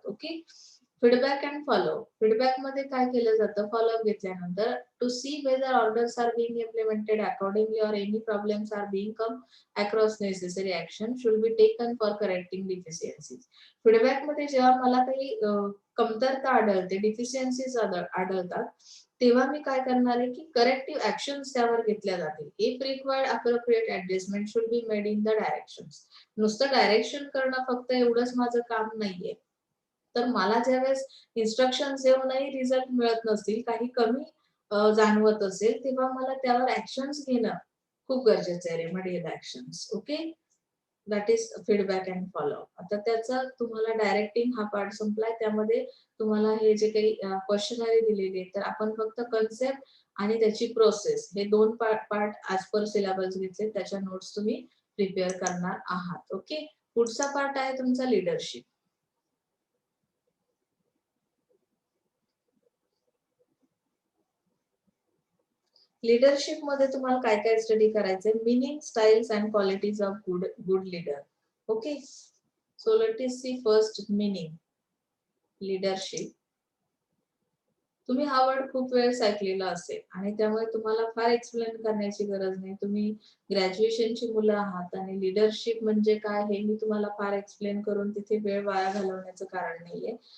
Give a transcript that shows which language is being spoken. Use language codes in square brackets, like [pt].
[en] Okay. Feedback and follow. [mr] Feedback मध्ये काय केलं जातं, फॉलोअप घेतल्यानंतर [en] To see whether orders are being implemented accordingly or any problems are being come across necessary action should be taken for correcting deficiencies. [mr] Feedback मध्ये जेव्हा मला काही कमतरता आढळते, डिफिशियन्सीज आढळतात तेव्हा मी काय करणार आहे की करेक्टिव्ह ऍक्शन्स त्यावर घेतल्या जातील. [en] If required appropriate adjustment should be made in the directions. [mr] नुसतं डायरेक्शन करणं फक्त एवढंच माझं काम नाहीये. तर मला ज्यावेळेस इन्स्ट्रक्शन्स देऊनही रिझल्ट मिळत नसतील, काही कमी जाणवत असेल, तेव्हा मला त्यावर ऍक्शन्स घेणं खूप गरजेचं आहे, remedial actions. Okay. [en] That is feedback and follow up. [mr] आता त्याचा तुम्हाला डायरेक्टिंग हा पार्ट संपलाय. त्यामध्ये तुम्हाला हे जे काही क्वेश्चनरी दिलेले तर आपण फक्त कन्सेप्ट आणि त्याची प्रोसेस हे दोन पार्ट ऍज पर सिलेबस घेतले, त्याच्या नोट्स तुम्ही प्रिपेअर करणार आहात. ओके. पुढचा पार्ट आहे तुमचा लीडरशिप. लीडरशिप मध्ये तुम्हाला काय काय स्टडी करायचंय, [en] Meaning, styles and qualities of good leader. Okay. So let us see first meaning. [mr] Leadership, तुम्ही हा वर्ड खूप वेळेस ऐकलेला असेल आणि त्यामुळे तुम्हाला फार एक्सप्लेन करण्याची गरज नाही. तुम्ही ग्रॅज्युएशनची मुलं आहात आणि लीडरशिप म्हणजे काय हे मी तुम्हाला फार एक्सप्लेन करून तिथे वेळ वाया घालवण्याचं कारण नाहीये.